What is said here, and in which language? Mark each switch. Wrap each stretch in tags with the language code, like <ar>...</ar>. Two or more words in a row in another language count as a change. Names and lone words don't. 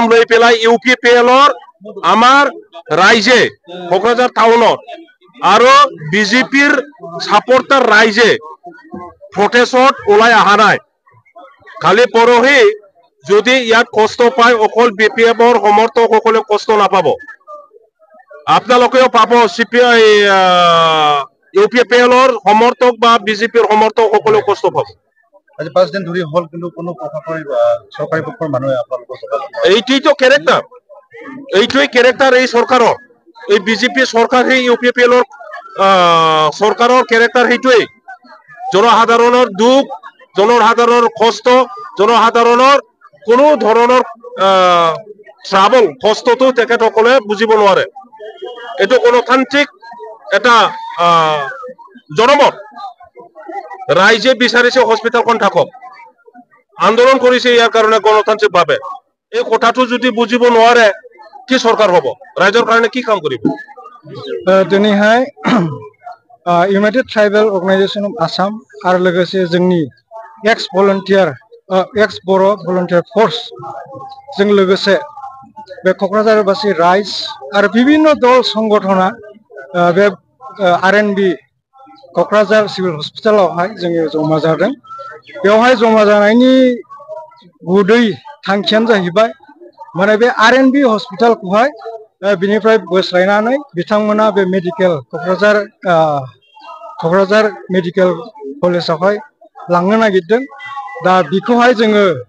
<as>লৈ পেলাই ইউপিপিএলৰ আমাৰ ৰাইজে কোকৰাঝাৰ টাউনত আৰু বিজেপিৰ সাপোৰ্টাৰ ৰাইজে প্রটেস্টত ওলাই অহা নাই খালি পৰহি যদি ইয়াত কষ্ট পায় অকল বিপিএফৰ সমৰ্থকসকলে কষ্ট নাপাব আপোনালোকেও পাব সিপিআই ইউপিপিএলৰ সমৰ্থক বা বিজেপিৰ সমৰ্থকসকলে কষ্ট পাব আজি 5 দিন ধৰি হল কিন্তু কোনো প্ৰশাসনিক সরকারি পক্ষৰ মানুহে আপোনালোকৰ এইটোই ক্যারেক্টার এইটোই ক্যারেক্টার এই সরকাৰৰ এই বিজেপি সরকার এই ইউপিপিএলৰ সরকাৰৰ ক্যারেক্টার এইটোই জনসাধাৰণৰ দুখ জনসাধাৰণৰ কষ্ট জনসাধাৰণৰ কোনো ধৰণৰ ট্রাবল কষ্টটো তেখেতসকলে বুজিব নোৱাৰে এটো গণতান্ত্রিক এটা জনমত রাইজে বিচাৰিছে হস্পিটালখন থাকক আন্দোলন কৰিছে ইয়াৰ কাৰণে গণতান্ত্রিক ভাবে এই কথাটো যদি বুজিব নোৱাৰে কি সরকার হ'ব রাইজৰ কাৰণে কি কাম কৰিব</as> <brx>দিনैहाय ইউনাইটেড ট্রাইবেল অর্গানাইজেশন অফ आसाम आरो लोगोसे जोंनि एक्स बर' भलन्टियार फोर्स जों लोगोसे बे क'क्राझारबासि राइज आरो विभिन्न दल संगठना बे आरएनबी क'क्राझार सिविल हस्पिटालावहाय जोङो जमा जादों बेवहाय जमा जानायनि गुबै थांखियानो जाहैबाय माने बे आरएनबी हस्पिटालखौहाय बिनिफ्राय बोस्लायनानै बिथांमोना बे मेडिकेल क'क्राझार मेडिकेल कलेजावहाय लांनो नागिरदों दा बिखौहाय जोङो</brx>